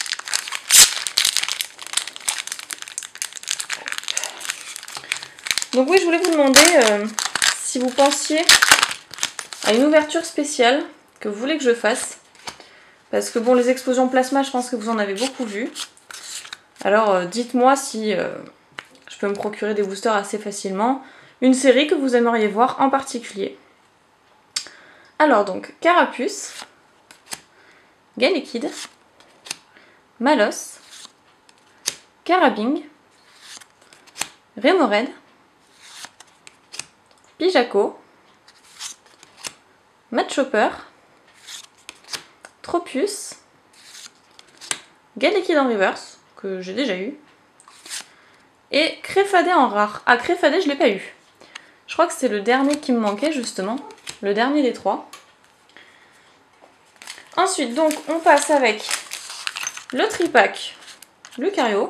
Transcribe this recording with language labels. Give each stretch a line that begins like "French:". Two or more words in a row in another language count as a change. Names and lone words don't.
French: Donc oui, je voulais vous demander si vous pensiez à une ouverture spéciale que vous voulez que je fasse. Parce que bon, les explosions plasma, je pense que vous en avez beaucoup vu. Alors dites-moi si je peux me procurer des boosters assez facilement. Une série que vous aimeriez voir en particulier. Alors donc, Carapuce, Galekid, Malos, Carabing, Remoraid, Pijaco, Matchopper, Tropius, Galekid en reverse, que j'ai déjà eu, et Créfadé en rare. Ah, Créfadé, je l'ai pas eu. Je crois que c'est le dernier qui me manquait, justement. Le dernier des 3. Ensuite, donc, on passe avec le tripack Lucario.